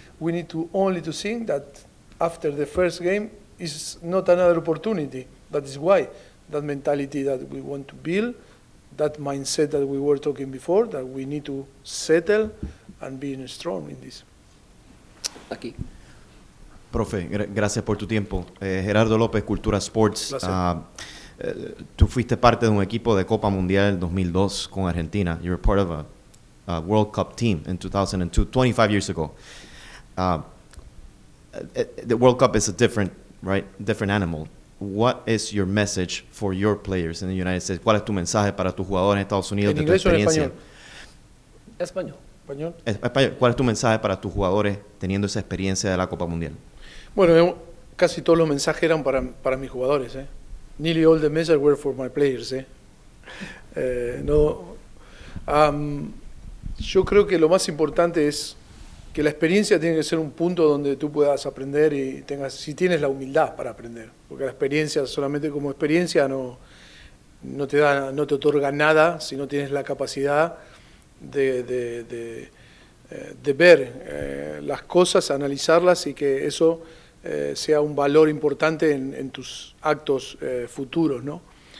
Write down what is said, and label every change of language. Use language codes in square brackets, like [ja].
[en] We need to only to think that after the first game is not another opportunity. That is why that mentality that we want to build, that mindset that we were talking before, that we need to settle and be strong in this. [es] Aquí. Profe, gracias por tu tiempo. Gerardo López, Cultura Sports. Tú fuiste parte de un equipo de Copa Mundial 2002 con Argentina. [en] You were part of a World Cup team in 2002, 25 years ago. The World Cup is a different animal. What is your message for your players in the United States? [es] ¿Cuál es tu mensaje para tus jugadores en Estados Unidos de tu experiencia? Español. Español. ¿Cuál es tu mensaje para tus jugadores teniendo esa experiencia de la Copa Mundial? Bueno, casi todos los mensajes eran para mis jugadores. [en] Nearly all the messages were for my players. [es] Yo creo que lo más importante es que la experiencia tiene que ser un punto donde tú puedas aprender y si tienes la humildad para aprender, porque la experiencia solamente como experiencia no te otorga nada si no tienes la capacidad de ver las cosas, analizarlas y que eso sea un valor importante en tus actos futuros, ¿no?